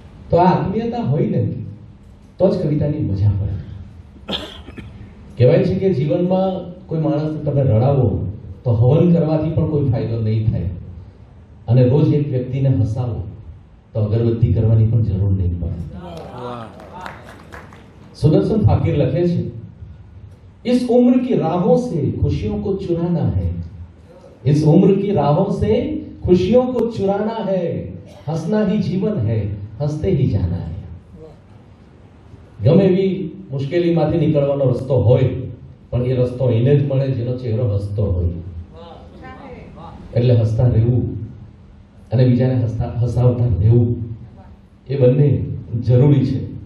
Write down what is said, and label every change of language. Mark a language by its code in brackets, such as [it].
[gu] તો આ આત્મીયતા હોય ને તો જ કવિતાની મજા પડે. કહેવાય છે કે જીવનમાં કોઈ માણસને તમે રડાવો તો હવન કરવાથી પણ કોઈ ફાયદો નહીં થાય, અને રોજ એક વ્યક્તિને હસાવો તો અગરબત્તી કરવાની પણ જરૂર નહીં પડે. [hi] सुदर्शन फाकिर [gu] लिखे छे, [hi] इस उम्र की राहों से खुशियों को चुराना है, इस उम्र की राहों से खुशियों को चुराना है, हंसना ही जीवन है, हंसते ही जाना है. [gu] ગમે એવી મુશ્કેલીમાંથી નીકળવાનો રસ્તો હોય પણ એ રસ્તો એને જ મળે જેનો ચહેરો હસતો હોય. એટલે હસતા રહેવું અને બીજાને હસાવતા રહેવું એ બંને જરૂરી છે.